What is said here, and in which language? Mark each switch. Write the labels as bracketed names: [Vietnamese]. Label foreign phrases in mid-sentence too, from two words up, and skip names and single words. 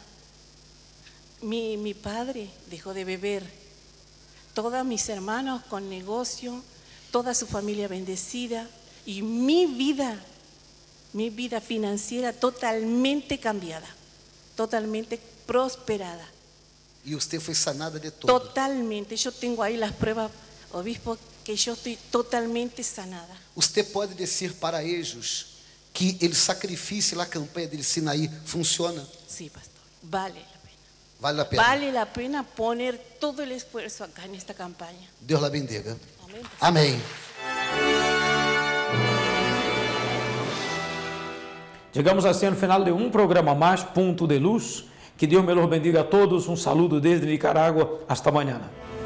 [Spanish] Mi padre dejó de beber. Todos mis hermanos con negocio, toda su familia bendecida. Y mi vida financiera totalmente cambiada, totalmente prosperada. [Portuguese] E você foi sanada de todo. [Spanish] Totalmente. Yo tengo ahí las pruebas, obispo, que yo estoy totalmente sanada. [Portuguese] Você pode dizer para eles que o sacrifício na campanha de Sinaí funciona? [Spanish] Sí, pastor. Vale la pena. [Portuguese] Vale a pena. [Spanish] Vale la pena poner todo el esfuerzo acá en esta campaña. Deus la bendiga. Amén. [Portuguese] Amém. Llegamos assim ao final de um programa mais, Ponto de Luz. [Spanish] Que Deus me los bendiga a todos. Um saludo desde Nicarágua. Hasta mañana.